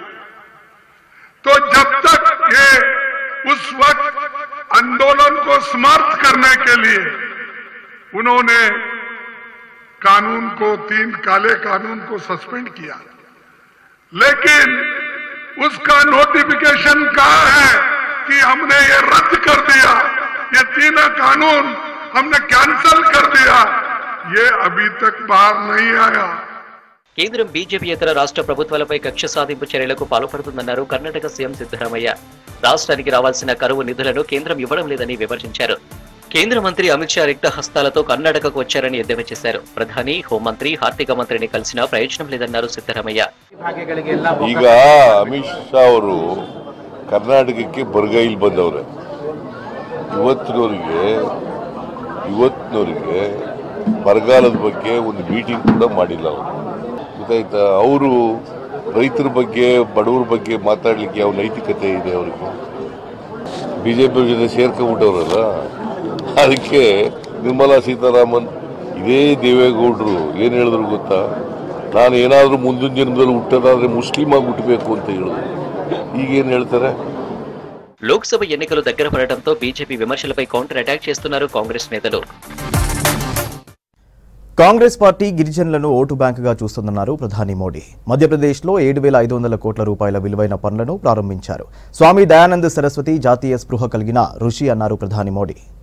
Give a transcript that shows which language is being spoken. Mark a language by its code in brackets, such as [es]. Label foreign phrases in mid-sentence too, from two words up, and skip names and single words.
[hi] तो जब तक ये उस वक्त आंदोलन को समर्थ करने के लिए उन्होंने कानून को 3 काले कानून को सस्पेंड किया, लेकिन उसका नोटिफिकेशन कहा है कि हमने ये रद्द कर दिया, ये 3 कानून हमने कैंसिल कर दिया, ये अभी तक बाहर नहीं आया. [te] కేంద్రం బీజేపీయేతర రాష్ట్ర ప్రభుత్వాలపై కక్ష సాధింపు చర్యలకు పాల్పడుతుందన్నారు కర్ణాటక సీఎం సిద్ధరామయ్య. రాష్ట్రానికి రావాల్సిన కరువు నిధులను కేంద్రం ఇవ్వడం లేదని విమర్శించారు. కేంద్ర మంత్రి అమిత్ షా రిక్త హస్తాలతో కర్ణాటకకు వచ్చారని ఎద్దేవా చేశారు. ప్రధాని, హోంమంత్రి, ఆర్థిక మంత్రిని కలిసినా ప్రయోజనం లేదన్నారు సిద్ధరామయ్య. [kn] ಈಗ ಅಮಿತ್ ಶಾ ಅವರು ಕರ್ನಾಟಕಕ್ಕೆ ಬರಗೈಲ್ ಬಂದವ್ರೆ. ಇವತ್ತಿನವರಿಗೆ ಬರಗಾಲದ ಬಗ್ಗೆ ಒಂದು ಮೀಟಿಂಗ್ ಕೂಡ ಮಾಡಿಲ್ಲ ಅವರು. ಗೊತ್ತಾಯ್ತಾ? ಅವರು ರೈತರ ಬಗ್ಗೆ ಬಡವರ ಬಗ್ಗೆ ಮಾತಾಡ್ಲಿಕ್ಕೆ ಯಾವ ನೈತಿಕತೆ ಇದೆ ಅವರಿಗೆ? ಬಿಜೆಪಿ ಜೊತೆ ಸೇರ್ಕೊಂಡ್ಬಿಟ್ಟವ್ರಲ್ಲ. ಅದಕ್ಕೆ ನಿರ್ಮಲಾ ಸೀತಾರಾಮನ್ ಇದೇ ದೇವೇಗೌಡರು ಏನು ಹೇಳಿದ್ರು ಗೊತ್ತಾ? ನಾನು ಏನಾದರೂ ಮುಂದಿನ ಜನ್ಮದಲ್ಲಿ ಹುಟ್ಟೋದಾದ್ರೆ ಮುಸ್ಲಿಂ ಆಗಿ ಹುಟ್ಟಬೇಕು ಅಂತ ಹೇಳಿದ್ರು. ಈಗೇನು ಹೇಳ್ತಾರೆ? [te] లోక్సభ ఎన్నికలు దగ్గర పడటంతో బీజేపీ విమర్శలపై కౌంటర్ అటాక్ చేస్తున్నారు కాంగ్రెస్ నేతలు. కాంగ్రెస్ పార్టీ గిరిజనులను ఓటు బ్యాంకుగా చూస్తుందన్నారు ప్రధాని మోడీ. మధ్యప్రదేశ్లో 7,500 కోట్ల రూపాయల విలువైన పనులను ప్రారంభించారు. స్వామి దయానంద్ సరస్వతి జాతీయ స్పృహ కలిగిన ఋషి అన్నారు ప్రధాని మోడీ.